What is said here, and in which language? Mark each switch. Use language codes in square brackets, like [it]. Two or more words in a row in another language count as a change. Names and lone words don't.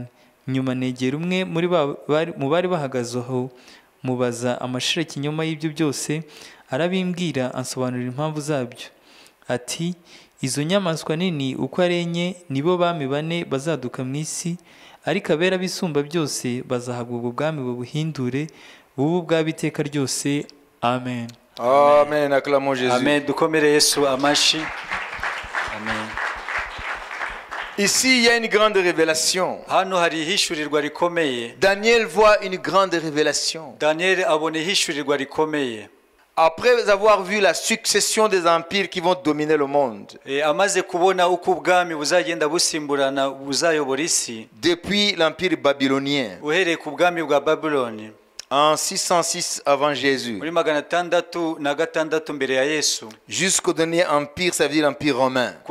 [rw] Nyuma negera umwe mu bari bahagaze aho, mubaza amashira kinyoma y'ibyo byose, arabimbwira, ansobanurira impamvu zabyo. Ati, izo nyamaswa nini uko ari enye nibo bami bane bazaduka mu isi, ariko abera bisumba byose bazahabwa ubwo bwami bubuhindure, bubu bw'abiteka ryose. Amen. [fr] Amen. Acclamons Jésus. [rw] Amen. Dukomere Yesu amashi. Amen. [fr] Ici, il y a une grande révélation. Daniel voit une grande révélation. Après avoir vu la succession des empires qui vont dominer le monde, depuis l'empire babylonien, en 606 avant Jésus, jusqu'au dernier empire, ça veut dire l'empire romain.